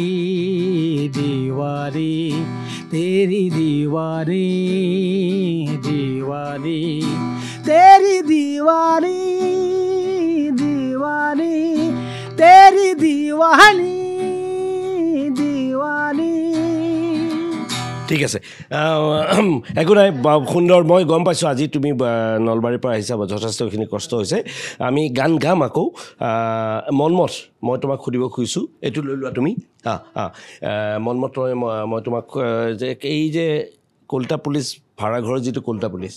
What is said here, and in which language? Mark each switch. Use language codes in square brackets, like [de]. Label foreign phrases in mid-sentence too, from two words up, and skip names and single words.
[hi] दीवानी तेरी दीवानी दीवानी तेरी दीवानी दीवानी तेरी दीवानी दीवानी [as] ঠিক আছে একো নাই সুন্দৰ মই গম পাইছোঁ আজি তুমি নলবাৰীৰ পৰা আহিছা যথেষ্টখিনি কষ্ট হৈছে আমি গান গাম আকৌ মনমত মই তোমাক সুধিব খুজিছোঁ এইটো লৈ লোৱা তুমি মনমত মই তোমাক যে এই যে কলিতা পুলিচ ভাড়াঘৰৰ যিটো কলিতা পুলিচ